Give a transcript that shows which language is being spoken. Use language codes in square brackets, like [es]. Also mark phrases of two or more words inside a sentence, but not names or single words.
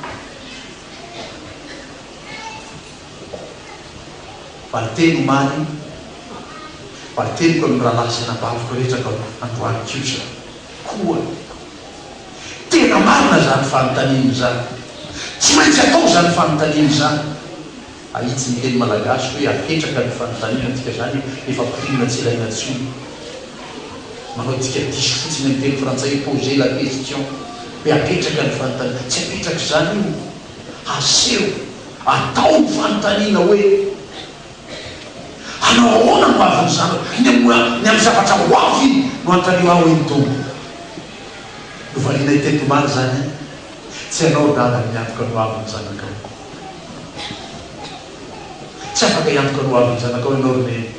[mg] valiteny omaly valiteniko amin'ny raha lasy anabaviko rehetra ka androany kiosa koa tena marina zany fanontaniany zany tsy maintsy atao zany fanontaniany zany ahitsy ny teny malagasy hoe apetraka ny fanontaniana tika zany efa pirina tsy ilaina tsony manao tika diso fotsiny amin'ny teny frantsay [fr] poser la question [mg] hoe apetraka ny fanontaniana tsy apetraky zany io aseho atao ny fanontaniana hoe anao ahoana no avy ny zanako ny amin'ny zavatra ho avy no antanio aho iny tombo no valina itetomary zany tsy anao dala miantoka no avy ny zanakao tsy afaka iantoka no avy ny zanakao ianao rone